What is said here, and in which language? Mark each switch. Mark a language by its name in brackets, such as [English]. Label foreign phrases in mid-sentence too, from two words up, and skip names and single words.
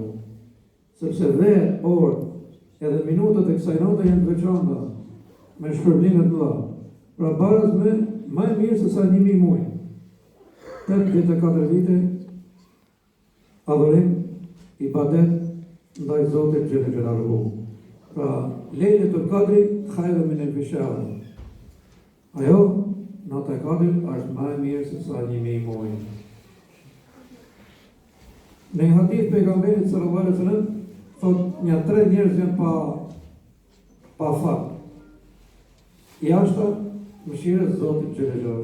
[Albanian] Sepse dhe orë edhe minutat e kësaj nate janë të veçanta, me shpërblime të mëdha. Pra baraz me më e mirë se sa 1000 muaj. 84 vite adhurim, ibadet ndaj Zotit Xhelel. [Arabic] Pra ليلة القدر خير من ألف شهر. [Albanian] Ajo nata e katërt është më e mirë se sa 1000 muaj. Në një hadith pejgamberit [Arabic] صلى الله عليه وسلم [Albanian] thot një 3 njerëz janë pa fat. Jashta mëshirës së Zotit Xhelel.